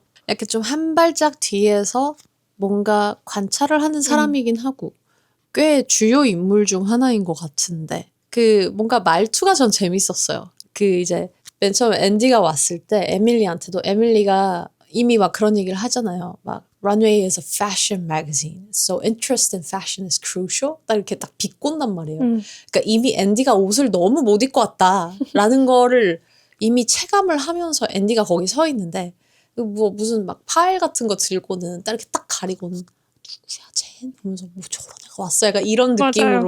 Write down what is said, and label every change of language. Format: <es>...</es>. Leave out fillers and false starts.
<ko>약간 좀 한 발짝 뒤에서 뭔가 관찰을 하는 사람이긴 하고 꽤 주요 인물 중 하나인 것 같은데 그 뭔가 말투가 전 재밌었어요. 그 이제 맨 처음에 앤디가 왔을 때 에밀리한테도 에밀리가 이미 막 그런 얘기를 하잖아요.</ko> <en>막 Runway is a fashion magazine. So interest in fashion is crucial.</en> <ko>딱 이렇게 딱 비꼰단 말이에요. 그러니까 이미 앤디가 옷을 너무 못 입고 왔다라는 거를 이미 체감을 하면서 앤디가 거기 서 있는데 뭐 무슨 막 파일 같은 거 들고는 딱 이렇게 딱 가리고는 누구야 쟤? 하면서 뭐 저런 애가 왔어. 약간 이런 느낌으로</ko>